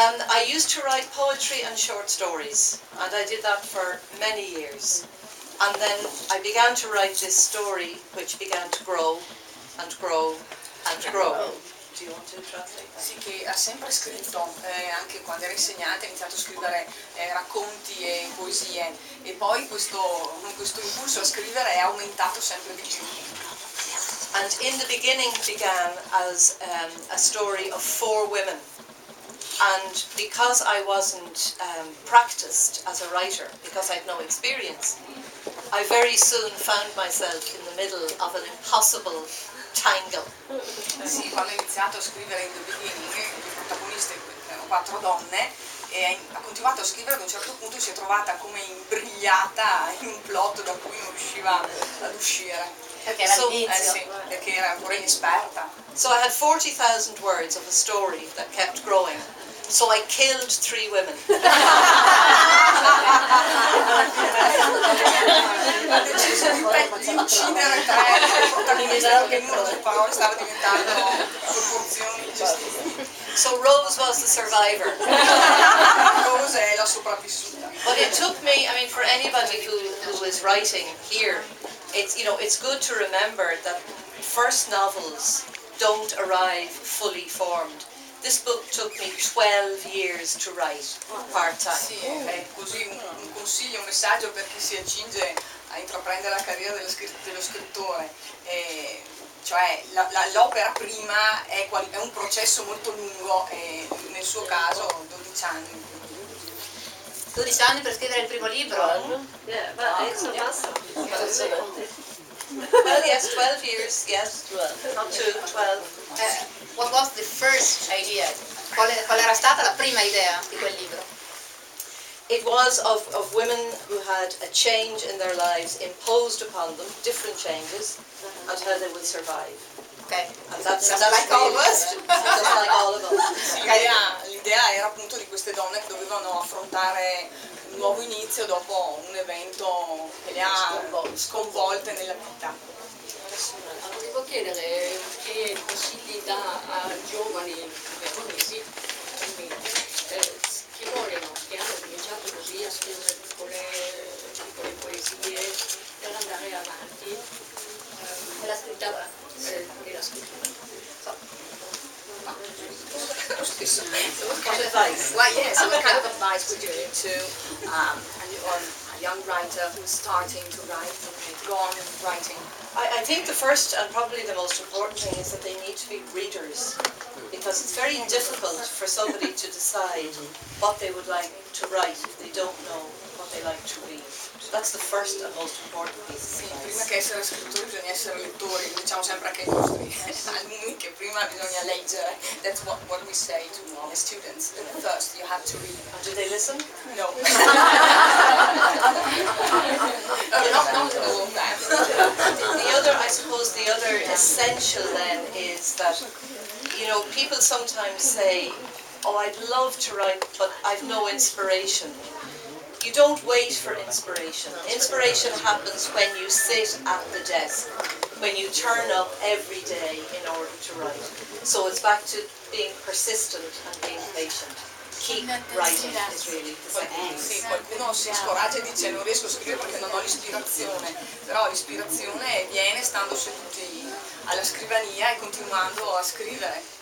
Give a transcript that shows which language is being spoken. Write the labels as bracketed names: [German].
[English] I used to write poetry and short stories, and I did that for many years. And then I began to write this story, which began to grow and grow and grow. Do you want to translate that? [Italian] Sì, che ha sempre scritto, anche quando era insegnante ha iniziato a scrivere racconti e poesie, e poi questo impulso a scrivere è aumentato sempre di più. [English] And in the beginning began as a story of 4 women. And because I wasn't practiced as a writer, because I had no experience, I very soon found myself in the middle of an impossible tangle. [Italian] Sì, quando ha iniziato a scrivere In the Beginning, le protagoniste erano 4 donne, e ha continuato a scrivere, ad un certo punto si è trovata come imbrigliata in un plot da cui non riusciva ad uscire. Perché era all'inizio. Sì, perché era ancora inesperta. [English] So I had 40,000 words of a story that kept growing. So I killed 3 women. [Italian] Ha deciso di uccidere 3 protagonisti perché il numero delle parole stava diventando proporzioni ingestibili. [English] So Rose was the survivor. [Italian] Rose è la sopravvissuta. [English] But it took me, I mean, for anybody who is writing here, it's good to remember that first novels don't arrive fully formed. This book took me 12 years to write, part-time. [Italian] Sì, è così un consiglio, un messaggio per chi si accinge a intraprendere la carriera dello scrittore. Cioè l'opera prima è un processo molto lungo, e nel suo caso 12 anni. 12 anni per scrivere il primo libro? Ma adesso basta. [English] Well, yes, 12 years, yes. Not 12. What was the first idea? [Italian] Qual era stata la prima idea di quel libro? [English] It was of women who had a change in their lives imposed upon them, different changes, and how they would survive. Okay. And that's like all of us. just like all of us. [Italian] Sì, l'idea era appunto di queste donne che dovevano affrontare un nuovo inizio dopo un evento che le ha sconvolte nella vita. Volevo chiedere che consigli dà a giovani veronesi che vogliono, che hanno cominciato così a scrivere piccole poesie per andare avanti nella scrittura. Lo stesso mezzo. [English] What advice? Well, yes, what kind of advice would you give to a young writer who's starting to write, go on writing? I think the first and probably the most important thing is that they need to be readers, because it's very difficult for somebody to decide what they would like to write if they don't know what they like to read. So that's the first and most important piece of advice. [Italian] prima che essere scrittori bisogna essere lettori, lo diciamo sempre anche ai nostri alunni che prima bisogna leggere. [English] That's what we say to the students. First you have to read. Do they listen? No. Not all of that. The other, I suppose, the other essential then is that, you know, people sometimes say, oh, I'd love to write, but I've no inspiration. You don't wait for inspiration. Inspiration happens when you sit at the desk, when you turn up every day in order to write. So it's back to being persistent and being patient. Keep writing is really the second piece. [Italian] Sì, qualcuno si scoraggia e dice non riesco a scrivere perché non ho l'ispirazione, però l'ispirazione viene stando seduti alla scrivania e continuando a scrivere.